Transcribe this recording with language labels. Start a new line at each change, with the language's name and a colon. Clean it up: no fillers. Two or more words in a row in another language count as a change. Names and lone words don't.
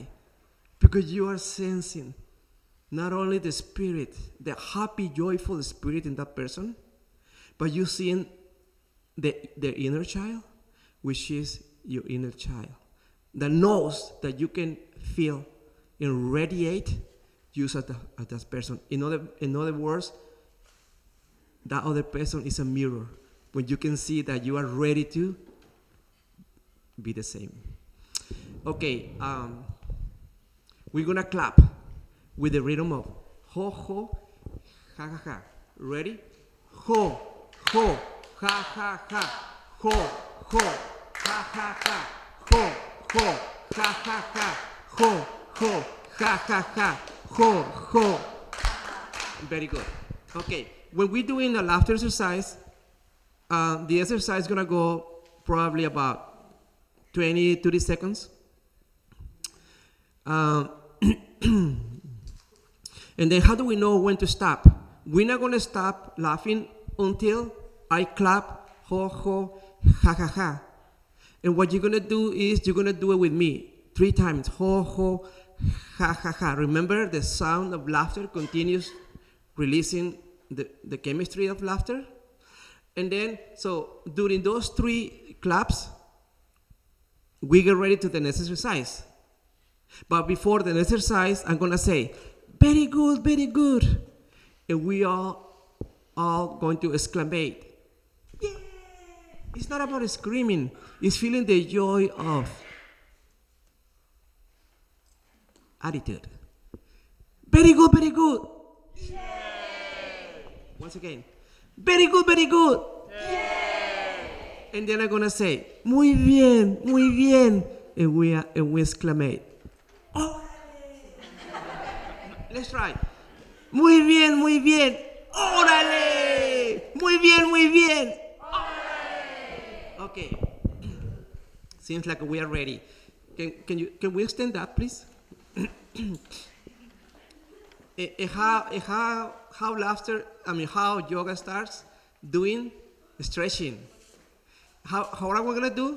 English: Because you are sensing not only the spirit, the happy, joyful spirit in that person, but you seeing their inner child, which is your inner child, that knows that you can feel and radiate use at that person. In other words, that other person is a mirror when you can see that you are ready to be the same. Okay, we're gonna clap with the rhythm of ho ho ha ha ha. Ready? Ho ho ha ha ha. Ho ho ha ha ha. Ho ho ha ha ha. Ho ho ha ha ha. Ho ho. Very good. Okay, when we're doing a laughter exercise, the exercise is gonna go probably about 20-30 seconds. And then how do we know when to stop? We're not going to stop laughing until I clap, ho, ho, ha, ha, ha. And what you're going to do is you're going to do it with me 3 times. Ho, ho, ha, ha, ha. Remember, the sound of laughter continues releasing the chemistry of laughter. And then, so during those 3 claps, we get ready to the next exercise. But before the next exercise, I'm going to say, very good, very good. And we are all going to exclamate. Yeah! It's not about screaming. It's feeling the joy of attitude. Very good, very good. Yay! Once again. Very good, very good. Yay! And then I'm going to say,
Spanish: muy bien, muy bien.
English: And we exclamate. Oh! Let's try.
Spanish: Muy bien, muy bien. ¡Órale! Muy bien, muy bien. ¡Órale!
English: Okay. Seems like we are ready. Can we stand up, please? how laughter, how yoga starts doing stretching. How are we gonna do?